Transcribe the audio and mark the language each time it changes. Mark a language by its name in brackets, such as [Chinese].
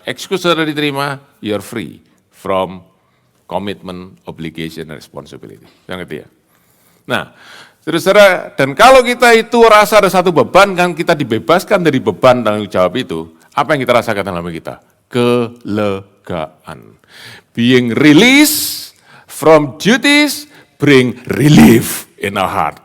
[English] Excuse [Indonesian] saudara diterima, [English] you're free from commitment, obligation, and responsibility. [Indonesian] Yang ketiga. Nah, saudara, dan kalau kita itu rasa ada satu beban, kan kita dibebaskan dari beban tanggung jawab itu, apa yang kita rasakan dalam hidup kita? Kelegaan. [English] Being released from duties, bring relief in our heart.